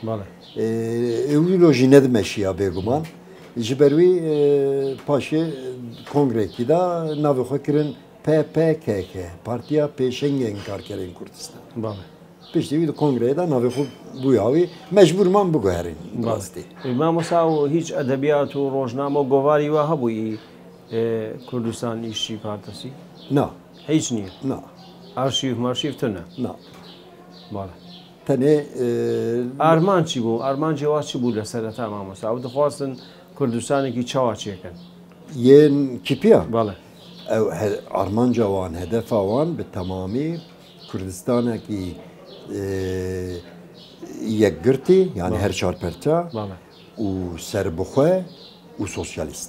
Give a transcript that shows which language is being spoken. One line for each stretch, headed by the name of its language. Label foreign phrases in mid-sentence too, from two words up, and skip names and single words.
Kurdish: Ew jî nedimeşiya bêguman. Ji ber wî paşê kongrekî da navê xwe kirin PPKK Partiya Pêşengên Karkerên Kurdistan. Piştî wî di kongreyê da navê xwe bûya wî mecbûrman biguherîn rastî. Mamosta û hiç edebiyat û rojname û govarî we hebûyî Kurdistan İşçi Partisi? Na. Hiç niye? Na. Arşiv marşiv tune? Na. Tenê arman çi bû? Arman cêwa çi bû li sereta mamosta? Ew dixwastin Kurdistanekî çawa çêkin? Yên kîpiya? Bale. Ew armanca wan hedefa wan bi temamî Kurdistanekî yekgirtî yani her çarperça û serbixwe û sosyalîst.